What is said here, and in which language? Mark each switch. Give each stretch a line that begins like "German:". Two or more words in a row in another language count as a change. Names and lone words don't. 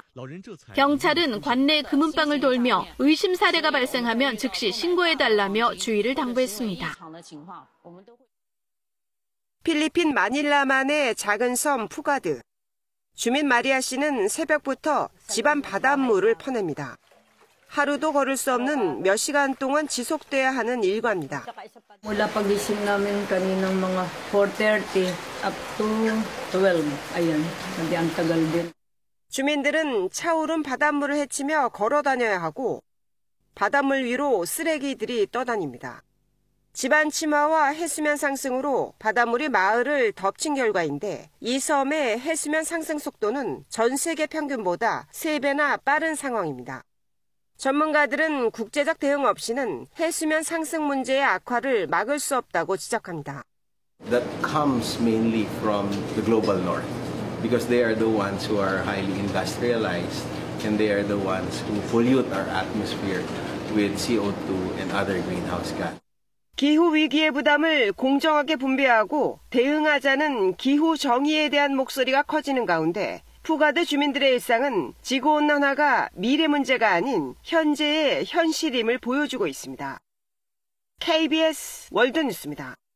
Korean: 경찰은 관내 금은방을 돌며 의심 사례가 발생하면 즉시 신고해달라며 주의를 당부했습니다. 필리핀 마닐라만의 작은 섬 푸가드. 주민 마리아 씨는 새벽부터 집안 바닷물을 퍼냅니다. 하루도 걸을 수 없는 몇 시간 동안 지속돼야 하는 일과입니다.
Filipino: Mula pagising namin kaninang mga 4:30
English: up to
Filipino: 12. Ayun, hindi ang tagal din.
Korean: 주민들은 차오른 바닷물을 헤치며 걸어 다녀야 하고 바닷물 위로 쓰레기들이 떠다닙니다. 집안 침하와 해수면 상승으로 바닷물이 마을을 덮친 결과인데 이 섬의 해수면 상승 속도는 전 세계 평균보다 3배나 빠른 상황입니다. 전문가들은 국제적 대응 없이는 해수면 상승 문제의 악화를 막을 수 없다고 지적합니다.
English: That comes mainly from the global north because they are the ones who are highly industrialized and they are the ones who pollute our atmosphere with CO2 and other greenhouse gas.
Korean: 기후위기의 부담을 공정하게 분배하고 대응하자는 기후 정의에 대한 목소리가 커지는 가운데 푸가드 주민들의 일상은 지구온난화가 미래 문제가 아닌 현재의 현실임을 보여주고 있습니다. KBS 월드뉴스입니다.